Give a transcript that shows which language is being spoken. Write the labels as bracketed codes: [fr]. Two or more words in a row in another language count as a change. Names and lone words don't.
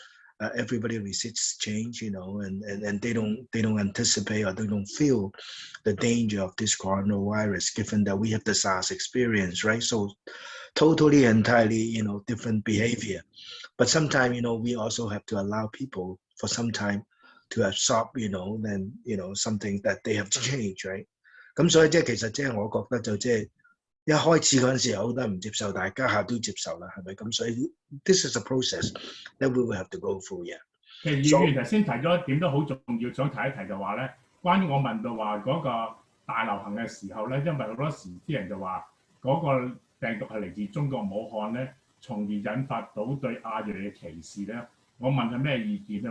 [en] Everybody resists change, you know, and they don't anticipate or they don't feel the danger of this coronavirus, given that we have the SARS experience, right? So totally entirely, you know, different behavior. But sometimes, you know, we also have to allow people for some time to absorb, you know, then, you know, something that they have to change, right? [yue] 咁所以即係其實即係我覺得就即係一開始嗰陣時好多人唔接受，但係家下都接受啦，係咪咁？ [en] 所以 this is a process that we will have to go through, yeah. [yue] 其實議員頭先提咗一點都好重要，想提一提就話咧，關於我問到話嗰個大流行嘅時候咧，因為好多時啲人就話嗰個病毒係嚟自中國武漢咧，從而引發到對亞裔嘅歧視咧。我問係咩意見咧？